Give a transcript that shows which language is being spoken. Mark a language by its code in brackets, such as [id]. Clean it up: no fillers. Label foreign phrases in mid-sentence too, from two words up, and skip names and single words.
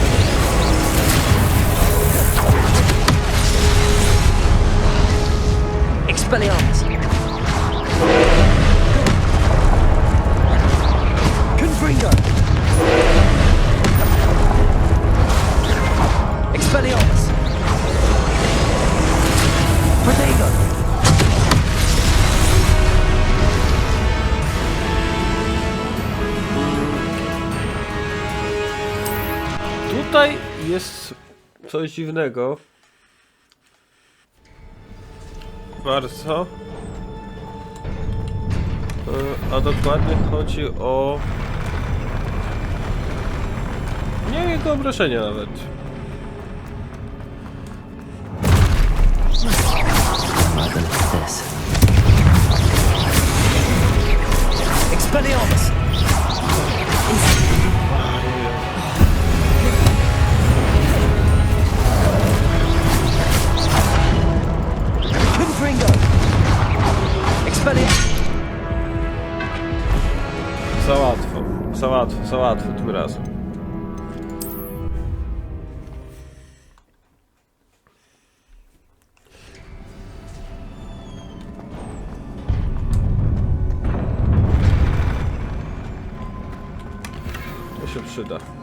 [la] Expelliarmus! Confringo! Expelliarmus! Protego! [pl] Tutaj jest coś dziwnego. Bardzo. A dokładnie chodzi o... nie jego obrażenia nawet. [la] Expelliarmus! Confringo! Expelliarmus! [pl] Za łatwo tym razem. To się przyda.